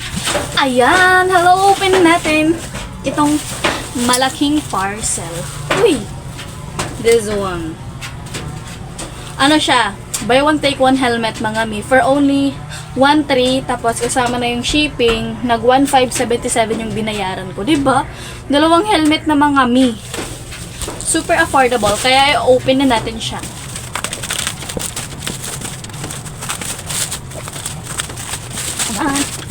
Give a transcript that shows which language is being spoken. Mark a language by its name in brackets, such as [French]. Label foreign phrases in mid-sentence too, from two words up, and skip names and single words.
[Filipino] Ayan, hello, open natin itong malaking parcel. Uy, [English] this one. [Filipino] Ano siya? [English] Buy one take one helmet [Filipino] mga mi [English] for only 1,300, [Filipino] tapos kasama na yung shipping, nag 1,577 yung binayaran ko, 'di ba? Dalawang helmet na mga mi. [English] Super affordable, [Filipino] kaya i-open na natin siya. Ayan.